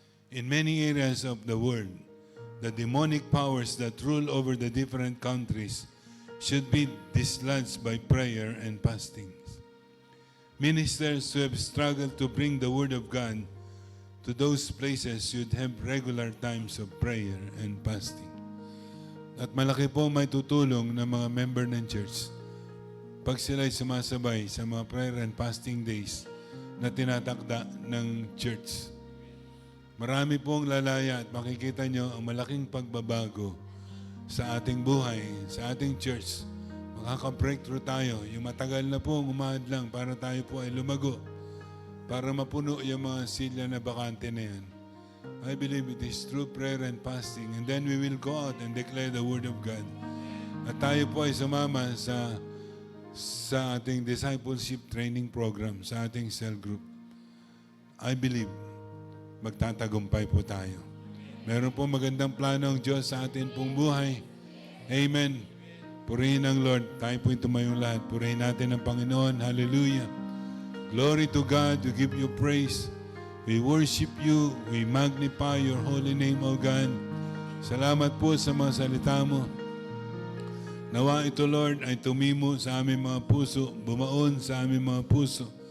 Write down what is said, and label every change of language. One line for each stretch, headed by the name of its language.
English: in many areas of the world, the demonic powers that rule over the different countries should be dislodged by prayer and fasting. Ministers who have struggled to bring the Word of God to those places should have regular times of prayer and fasting.
Filipino: At malaki po may tutulong ng mga member ng church pag sila'y sumasabay sa mga prayer and fasting days na tinatakda ng church. Marami pong lalaya at makikita nyo ang malaking pagbabago sa ating buhay, sa ating church. Makaka-breakthrough tayo. Yung matagal na pong umahadlang para tayo po ay lumago, para mapuno yung mga silya na bakante na yan.
English: I believe it is through prayer and fasting, and then we will go out and declare the Word of God.
Filipino: At tayo po ay sumama sa ating discipleship training program, sa ating cell group.
English: I believe
Filipino: magtatagumpay po tayo. Meron po magandang plano ang Diyos sa atin pong buhay. Amen. Purihin ang Lord. Tayo po tumayong lahat. Purihin natin ang Panginoon. Hallelujah.
English: Glory to God. We give you praise. We worship you. We magnify your holy name, O God.
Filipino: Salamat po sa mga salita mo. Nawa ito, Lord, ay tumimo sa aming mga puso, bumaon sa aming mga puso.